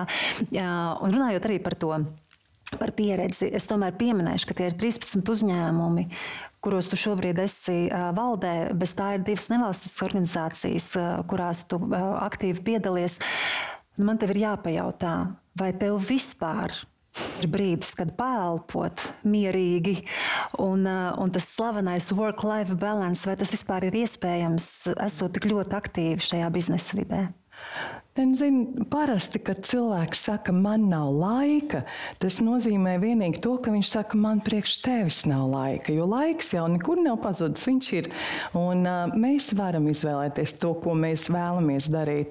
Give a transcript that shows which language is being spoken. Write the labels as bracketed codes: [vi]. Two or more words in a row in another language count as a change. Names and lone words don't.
[lv] Un runājot arī par pieredzi, es tomēr pieminēšu, ka tie ir 13 uzņēmumi, kuros tu šobrīd esi valdē, bez tā ir 2 nevalstiskas organizācijas, kurās tu aktīvi piedalies. Man tev ir jāpajautā, vai tev vispār ir brīdis, kad paelpot mierīgi un tas slavenais [en] work-life balance, [lv] vai tas vispār ir iespējams, esot tik ļoti aktīvi šajā biznesa vidē? Parasti, kad cilvēks saka, man nav laika, tas nozīmē vienīgi to, ka viņš saka, man priekš tevis nav laika, jo laiks jau nekur nav pazudis, viņš ir. Un mēs varam izvēlēties to, ko mēs vēlamies darīt.